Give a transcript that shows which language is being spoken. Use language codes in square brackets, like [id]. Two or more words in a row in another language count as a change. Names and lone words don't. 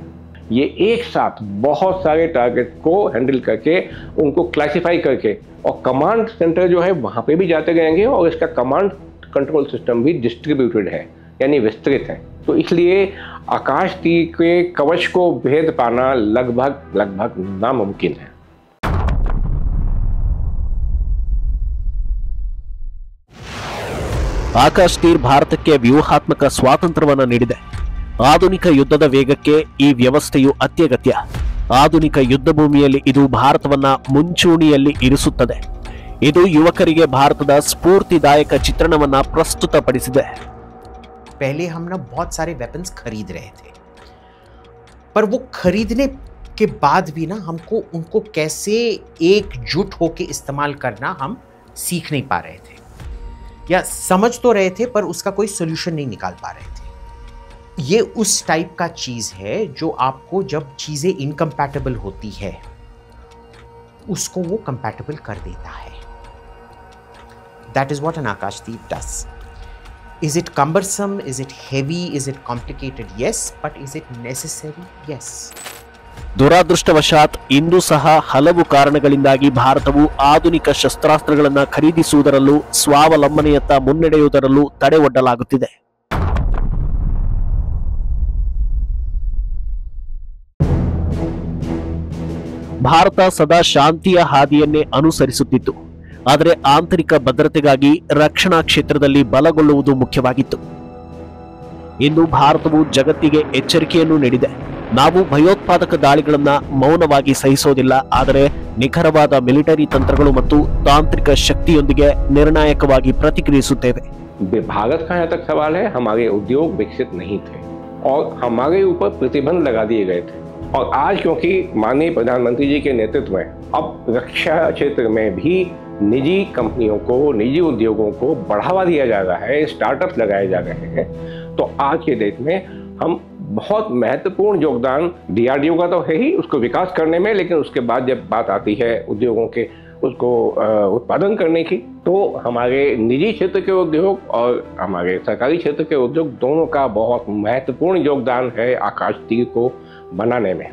[hi] ये एक साथ बहुत सारे टारगेट को हैंडल करके उनको क्लासिफाई करके, और [en] command center [hi] जो है वहाँ पे भी जाते रहेंगे, और इसका [en] command control system [hi] भी डिस्ट्रीब्यूटेड है, यानी विस्तृत है। तो इसलिए आकाश तीर के कवच को भेद पाना लगभग नामुमकिन है। [kn] ಆಕಾಶ್ ತೀರ್ ಭಾರತಕ್ಕೆ ವ್ಯೂಹಾತ್ಮಕ ಸ್ವಾತಂತ್ರ್ಯವನ್ನು ನೀಡಿದೆ. ಆಧುನಿಕ ಯುದ್ಧದ ವೇಗಕ್ಕೆ ಈ ವ್ಯವಸ್ಥೆಯು ಅತ್ಯಗತ್ಯ. ಆಧುನಿಕ ಯುದ್ಧ ಭೂಮಿಯಲ್ಲಿ ಇದು ಭಾರತವನ್ನ ಮುಂಚೂಣಿಯಲ್ಲಿ ಇರಿಸುತ್ತದೆ. ಇದು ಯುವಕರಿಗೆ ಭಾರತದ ಸ್ಫೂರ್ತಿದಾಯಕ ಚಿತ್ರಣವನ್ನ ಪ್ರಸ್ತುತಪಡಿಸಿದೆ. [hi] पहले हम ना बहुत सारे वेपन्स खरीद रहे थे, पर वो खरीदने के बाद भी ना हमको उनको कैसे एकजुट होके इस्तेमाल करना हम सीख नहीं पा रहे थे, या समझ तो रहे थे पर उसका कोई सोल्यूशन नहीं निकाल पा रहे थे। ये उस टाइप का चीज है जो आपको जब चीजें इनकम्पैटिबल होती है उसको वो कंपैटिबल कर देता है। [en] That is what an Aakash Teer does. Is it cumbersome? Is it heavy? Is it complicated? Yes, but is it necessary? Yes. [kn] ದುರಾದೃಷ್ಟವಶಾತ್ ಇಂದು ಸಹ ಹಲವು ಕಾರಣಗಳಿಂದಾಗಿ ಭಾರತವು ಆಧುನಿಕ ಶಸ್ತ್ರಾಸ್ತ್ರಗಳನ್ನು ಖರೀದಿಸುವುದರಲ್ಲೂ ಸ್ವಾವಲಂಬನೆಯತ್ತ ಮುನ್ನಡೆಯುವುದರಲ್ಲೂ ತಡೆ ಒಡ್ಡಲಾಗುತ್ತಿದೆ. ಭಾರತ ಸದಾ ಶಾಂತಿಯ ಹಾದಿಯನ್ನೇ ಅನುಸರಿಸುತ್ತಿತ್ತು. ಆದರೆ ಆಂತರಿಕ ಭದ್ರತೆಗಾಗಿ ರಕ್ಷಣಾ ಕ್ಷೇತ್ರದಲ್ಲಿ ಬಲಗೊಳ್ಳುವುದು ಮುಖ್ಯವಾಗಿತ್ತು. ಇಂದು ಭಾರತವು ಜಗತ್ತಿಗೆ ಎಚ್ಚರಿಕೆಯನ್ನು ನೀಡಿದೆ. ನಾವು ಭಯೋತ್ಪಾದಕ ದಾಳಿಗಳನ್ನು ಮೌನವಾಗಿ ಸಹಿಸೋದಿಲ್ಲ, ಆದರೆ ನಿಖರವಾದ ಮಿಲಿಟರಿ ತಂತ್ರಗಳು ಮತ್ತು ತಾಂತ್ರಿಕ ಶಕ್ತಿಯೊಂದಿಗೆ ನಿರ್ಣಾಯಕವಾಗಿ ಪ್ರತಿಕ್ರಿಯಿಸುತ್ತೇವೆ. [hi] भारत का यहाँ तक सवाल है, हमारे उद्योग विकसित नहीं थे और हमारे ऊपर प्रतिबंध लगा दिए गए थे। और आज क्योंकि माननीय प्रधानमंत्री जी के नेतृत्व में अब रक्षा क्षेत्र में भी निजी कंपनियों को, निजी उद्योगों को बढ़ावा दिया जा रहा है, स्टार्टअप्स लगाए जा रहे हैं, तो आज के डेट में हम बहुत महत्वपूर्ण योगदान DRDO का तो है ही उसको विकास करने में, लेकिन उसके बाद जब बात आती है उद्योगों के उसको उत्पादन करने की, तो हमारे निजी क्षेत्र के उद्योग और हमारे सरकारी क्षेत्र के उद्योग दोनों का बहुत महत्वपूर्ण योगदान है आकाश तीर को बनाने में।